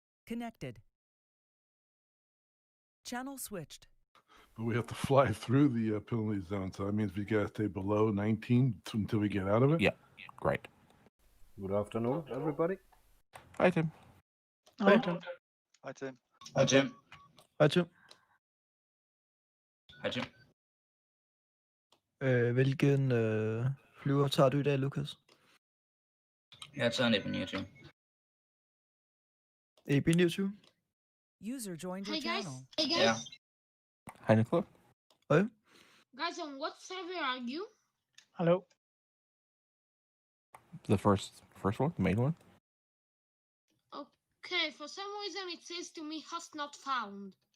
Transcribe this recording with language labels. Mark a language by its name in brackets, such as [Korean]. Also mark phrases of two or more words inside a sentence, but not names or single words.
[English] Connected. Channel switched. But we have to fly through the penalty zone, so that means we gotta stay below 19 until we get out of it? Yeah, great. Good afternoon, everybody. Hi, Tim. Hi, Tim. Hi, Tim. Hi, Jim. [Danish] Hej Tim. Hej, Jim. Hvilken flyver tager du i dag, Lukas? Jeg tager en Alpin 29. AB29? [English] User joined your Hey guys. channel. Hey guys. Yeah. Hi, Nicola. [Danish] Hej. [English] Guys, on what server are you? Hello. The first one, the main one. Okay, for some reason it says to me host not found.